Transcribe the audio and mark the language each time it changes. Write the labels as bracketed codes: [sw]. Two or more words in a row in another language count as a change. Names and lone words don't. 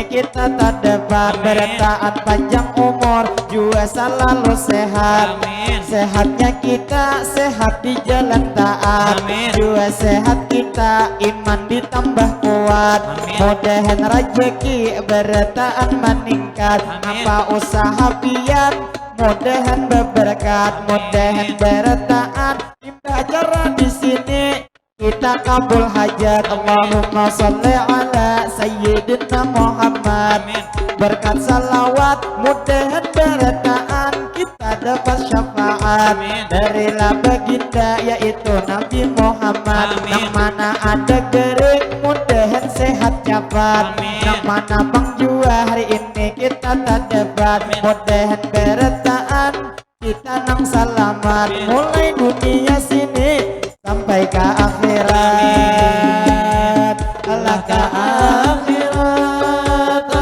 [bjn] kita tak dapat berataan panjang umur juga selalu sehat sehatnya kita sehat di jalan taat juga sehat kita iman ditambah kuat mudahan rezeki berataan meningkat apa usaha pian mudahan berberkat, mudahan berataan imbah acara di sini kita kabul hajat. [ar] اللهم صل على سيدنا محمد [bjn] berkat salawat mudahan berataan kita dapat syafaat dari baginda yaitu Nabi Muhammad yang mana ada gering mudahan sehat cepat yang mana bang jua hari ini kita tak dapat mudahan berataan kita nang selamat mulai dunia sini sampai ke akhirat Allah ke akhirat